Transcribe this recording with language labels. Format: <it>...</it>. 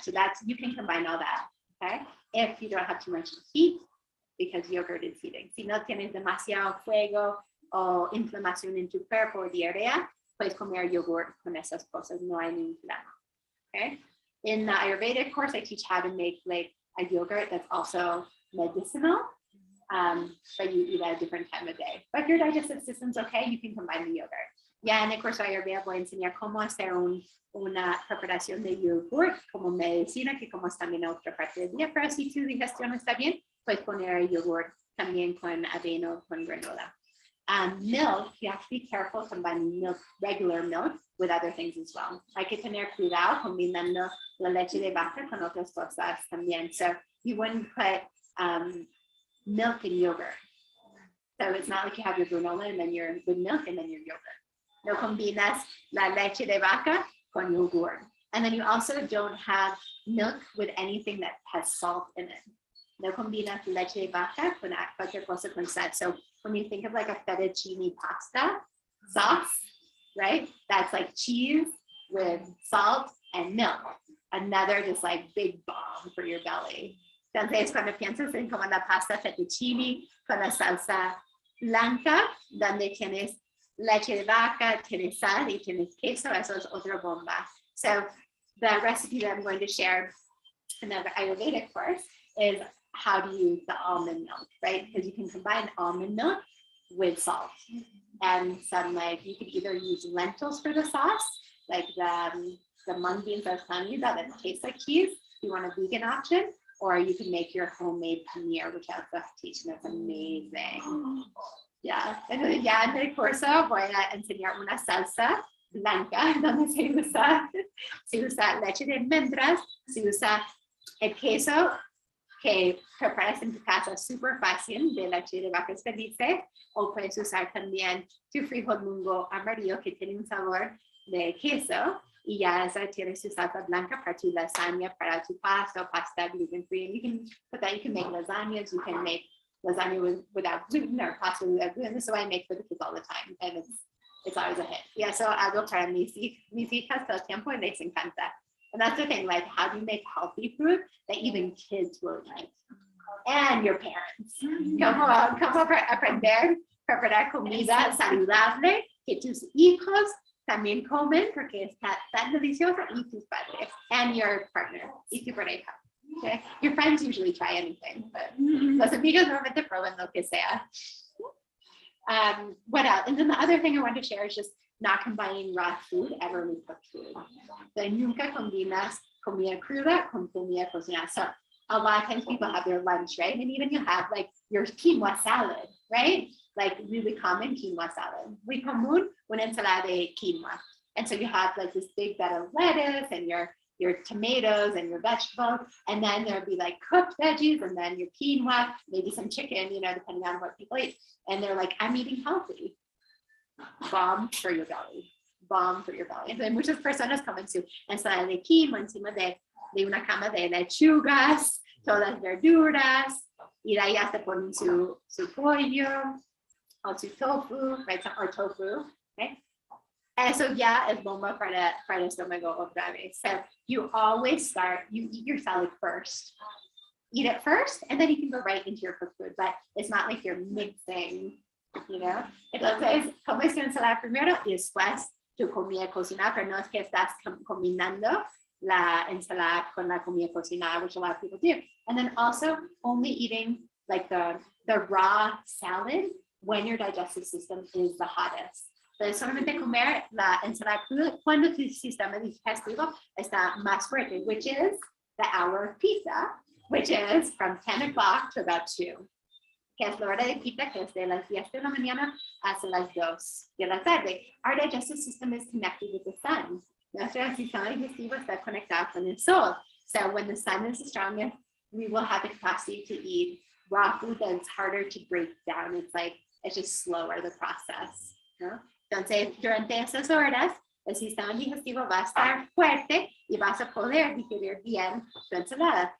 <en>So you can combine all that, okay? If you don't have too much heat, because yogurt is heating.</en> <es>Si no tienes demasiado fuego o inflamación en tu cuerpo o diarrea, puedes comer yogurt con esas cosas, no hay ningún problema.</es> <en>Okay? In the Ayurvedic course, I teach how to make like a yogurt that's also medicinal, but you eat at a different time of day. But if your digestive system's okay, you can combine the yogurt.</en> <es>Ya en el curso de Ayurveda voy a enseñar cómo hacer una preparación de yogurt como medicina, que como es también otra parte del día, pero si tu digestión está bien, puedes poner yogurt también con avena o con granola.</es> <en>Milk, you have to be careful combining milk, regular milk, with other things as well.</en> <es>Hay que tener cuidado combinando la leche de vaca con otras cosas también.</es> <en>So you wouldn't put milk in yogurt. So it's not like you have your granola and then you're with milk and then your yogurt.</en> <es>No combinas la leche de vaca con yogurt.</es> <en>And then you also don't have milk with anything that has salt in it.</en> <es>No combinas leche de vaca con cualquier cosa con sal.</es> <en>So when you think of like a fettuccine pasta sauce, right? That's like cheese with salt and milk. Another just like big bomb for your belly.</en> <es>Entonces cuando piensas en como la pasta fettuccine con la salsa blanca, donde tienes leche de vaca, tienes sal y tienes queso, eso es otra bomba.</es> <en>So the recipe that I'm going to share in the Ayurvedic course is how to use the almond milk, right? Because you can combine almond milk with salt. And some like, you could either use lentils for the sauce, like the mung beans I was telling you that tastes like cheese, if you want a vegan option, or you can make your homemade paneer, which has the teaching, that's amazing.</en> <es>Yeah, entonces ya en el curso voy a enseñar una salsa blanca, donde se usa leche de almendras, se usa el queso que preparas en tu casa súper fácil de leche de vacas felices, o puedes usar también tu frijol mungo amarillo que tiene un sabor de queso, y ya esa tiene su salsa blanca para tu lasagna, para tu pasta gluten free.</es> <en>And you can put that, you can make lasagnas, you can make lasagna without gluten or pasta without gluten. This is what I make for the kids all the time, and it's always a hit. Yeah, so</en> <es>hago para mis hijas todo el tiempo, and les encanta.</es> <en>And that's the thing, like, how do you make healthy food that even kids will eat? And your parents.</en> <es>Como aprender a preparar comida saludable que tus hijos también comen porque está tan delicioso, y tus padres,</es> <en>and your partner,</en> <es>y tu pareja.</es> <en>Okay? Your friends usually try anything, but</en> <es>los amigos normalmente prueban lo que sea.</es> <en>What else? And then the other thing I want to share is just not combining raw food ever with cooked food.</en> <es>So nunca combinas comida cruda con comida cocinada.</es> <en>So a lot of times people have their lunch, right? And even you have like your quinoa salad, right? Like really common quinoa salad.</en> <es>Muy común una ensalada de quinoa.</es> <en>And so you have like this big bed of lettuce and your tomatoes and your vegetables, and then there'll be like cooked veggies, and then your quinoa, maybe some chicken, you know, depending on what people eat. And they're like, I'm eating healthy. Bomb for your belly. Bomb for your belly.</en> <es>Entonces muchas personas comen su ensalada de quinoa encima de una cama de lechugas, todas verduras, y de ahí hasta ponen su pollo o su tofu, right?</es> <en>Or tofu, right?</en> <es>Eso ya es bomba para el estómago otra vez.</es> <en>So you always start, you eat your salad first. Eat it first, and then you can go right into your cooked food, but it's not like you're mixing, you know?</en> <es>Entonces, comes tu ensalada primero y después tu comida cocinada, pero no es que estás combinando la ensalada con la comida cocinada,</es> <en>which a lot of people do. And then also only eating like the raw salad when your digestive system is the hottest.</en> <es>Entonces, solamente comer la ensalada cruda cuando tu sistema digestivo está más fuerte,</es> <en>which is the hour of pizza, which is from 10 o'clock to about 2.</en> <es>Que es la hora de pizza, que es de las 10 de la mañana hasta las 2 de la tarde.</es> <en>Our digestive system is connected with the sun.</en> <es>Nuestro sistema digestivo está conectado con el sol.</es> <en>So when the sun is the strongest, we will have the capacity to eat raw food that's harder to break down. It's just slower, the process.</en> <es>¿No? Entonces, durante esas horas, el sistema digestivo va a estar fuerte y vas a poder digerir bien tu ensalada.</es>